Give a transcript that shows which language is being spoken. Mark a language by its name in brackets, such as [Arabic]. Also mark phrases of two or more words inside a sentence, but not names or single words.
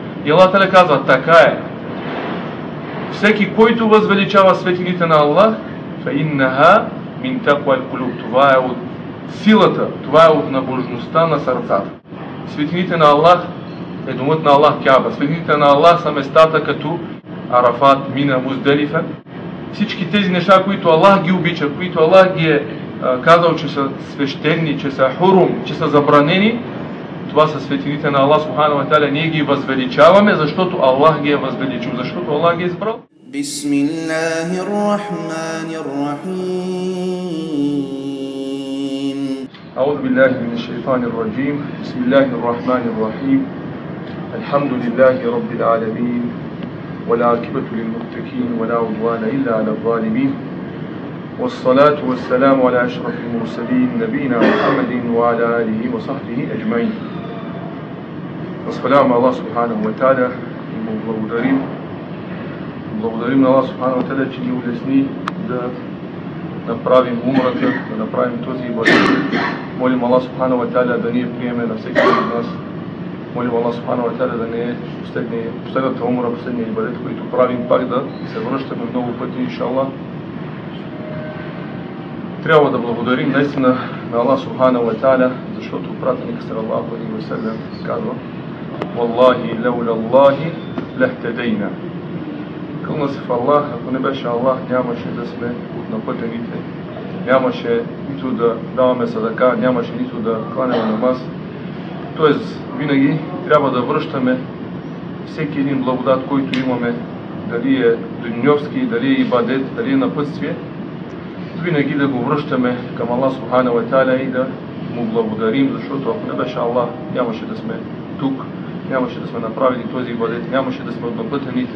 [Bulgarian] И Аллах Та'аля казва, така е. Всеки, който възвеличава светилите на Аллах, [Arabic] فَإِنَّهَا مِنْ تَقْوَى الْقُلُوبِ. [Bulgarian] Това е от силата, това е от набожността на сърцата. Светилите на Аллах е домът на Аллах Кяба. Светилите на Аллах са местата като Арафат, Мина, Музделифа. Всички тези неща, които Аллах ги обича, които Аллах ги е казал, че са свещени, че са хурум, че са забранени, това са светилите на Аллах [Arabic] سبحانه وتعالى. [Bulgarian] Ние ги възвеличаваме, защото Аллах ги е възвеличил, защото Аллах ги е избрал. [Arabic] بسم الله الرحمن الرحيم. أعوذ بالله من الشيطان الرجيم. بسم الله الرحمن الرحيم. الحمد لله رب العالمين. والعاقبة للمتقين ولا عدوان إلا على الظالمين والصلاة والسلام على أشرف المرسلين نبينا محمد وعلى آله وصحبه أجمعين. [Bulgarian] Възхваляваме Аллах [Arabic] سبحانه وتعالى [Bulgarian] и му благодарим. Благодарим на Аллах [Arabic] سبحانه وتعالى, [Bulgarian] че ни улесни да направим умрата, да направим този ибадет. Молим Аллах [Arabic] سبحانه وتعالى [Bulgarian] да ни приеме на всеки от нас. Молим Аллах [Arabic] سبحانه وتعالى [Bulgarian] да не е последната умра, последния ибадет, който правим, пак да се връщаме много пъти, иншаллах. Трябва да благодарим наистина на Аллах [Arabic] سبحانه وتعالى, [Bulgarian] защото пратеник [Arabic] صلى الله عليه وسلم [Bulgarian] казва: [Arabic] والله لولا الله اهتدينا. [Bulgarian] Кълна се в Аллах, ако не беше Аллах, нямаше да сме от напътените, нямаше нито да даваме садака, нямаше нито да кланяме намаз. Тоест, винаги трябва да връщаме всеки един благодат, който имаме, дали е дуньовски, дали е ибадет, дали е напътствие, винаги да го връщаме към Аллах [Arabic] سبحانه وتعالى [Bulgarian] и да му благодарим, защото ако не беше Аллах, нямаше да сме тук, нямаше да сме направили този ибадет, нямаше да сме от напътените.